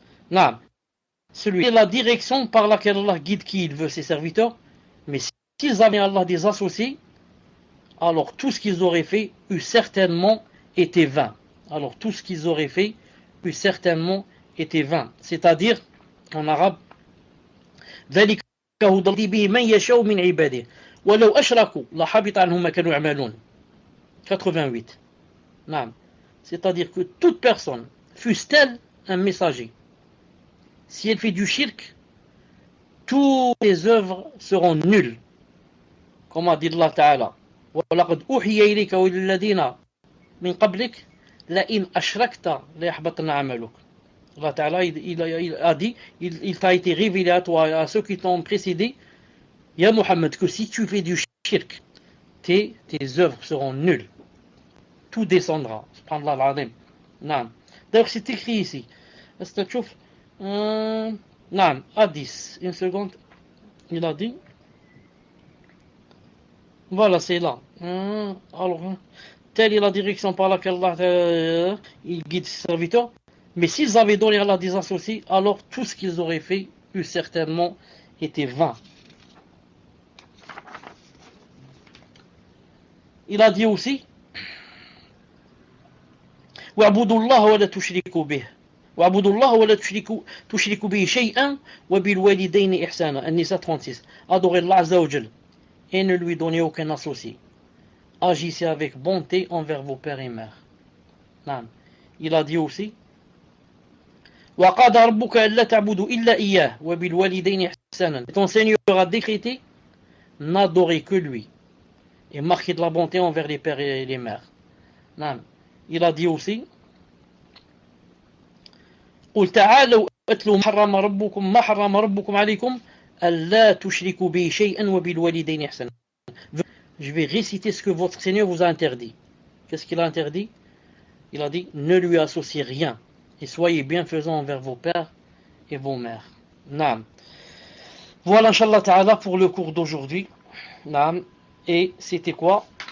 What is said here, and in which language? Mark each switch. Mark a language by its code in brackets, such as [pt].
[fr] Non, celui-là, la direction par laquelle Allah guide qui il veut ses serviteurs. Mais s'ils avaient Allah des associés, alors tout ce qu'ils auraient fait eût certainement été vain. Alors tout ce qu'ils auraient fait eût certainement été vain. C'est-à-dire, en arabe, [ar] ذلك هدى به من يشاء من عباده ولو أشركوا لحبط عنهم ما كانوا يعملون. [fr] 88. Non. C'est-à-dire que toute personne, fût-elle un messager, si elle fait du shirk, toutes les œuvres seront nulles. Comme a dit Allah Ta'ala, [ar] وَلَقَدْ أُوحِيَ إِلَيْكَ وَإِلَى من قبلك لئن أشركت ليحبطن عملك. [fr] Allah Ta'ala il a dit, il t'a été révélé à toi et à ceux qui t'ont précédé, Ya Muhammad, que si tu fais du shirk, tes œuvres seront nulles. Tout descendra. Subhanallah al-Azim. Non. D'ailleurs, c'est écrit ici. Est-ce que tu vois non, à 10. Une seconde. Il a dit. Voilà, c'est là. Alors, telle est la direction par laquelle Allah il guide ses serviteurs. Mais s'ils avaient donné à Allah des associés, alors tout ce qu'ils auraient fait eût certainement été vain. Il a dit aussi [ar] واعبدوا الله ولا تشركوا به واعبدوا الله ولا تشركوا به شيئا وبالوالدين إحسانا. النساء 36. [fr] Adorez Allah Azza wa Jal et ne lui donnez aucun associé. Agissez avec bonté envers vos pères et mères. Non. Il a dit aussi [ar] وقضى ربك ألا تعبدوا إلا إياه وبالوالدين إحسانا. [fr] Ton Seigneur a décrété n'adorer que lui et marquer de la bonté envers les pères et les mères. Non. Il a dit aussi [ar] قل تعالوا اتلوا ما حرم ربكم عليكم ألا تشركوا به شيئا وبالوالدين إحسانا. [fr] Je vais réciter ce que votre Seigneur vous a interdit. Qu'est-ce qu'il a interdit? Il a dit ne lui associez rien et soyez bienfaisants envers vos pères et vos mères. Naam. Voilà, Inch'Allah Ta'ala, pour le cours d'aujourd'hui. Naam. Et c'était quoi?